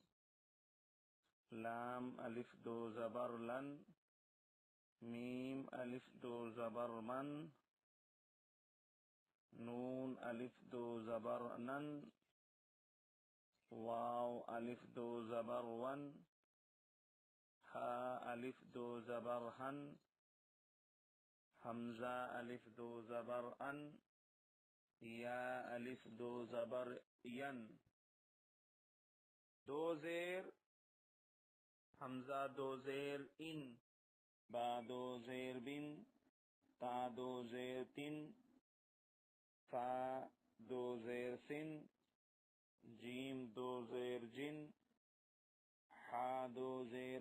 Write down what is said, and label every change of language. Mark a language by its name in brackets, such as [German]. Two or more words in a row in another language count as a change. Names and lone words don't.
[Urdu] لام الف دو زبر لن، میم الف دو زبر من، نون الف دو زبر نن، واو الف دو زبر ون، ہا الف دو زبر ہن، حمزہ الف دو زبر ان، یا الف دو زبر ین۔ دو زیر حمزہ دو زیر ان، با دو زیر بن، تا دو زیر تن، فا دو زیر سن، جیم دو زیر جن، حا دو زیر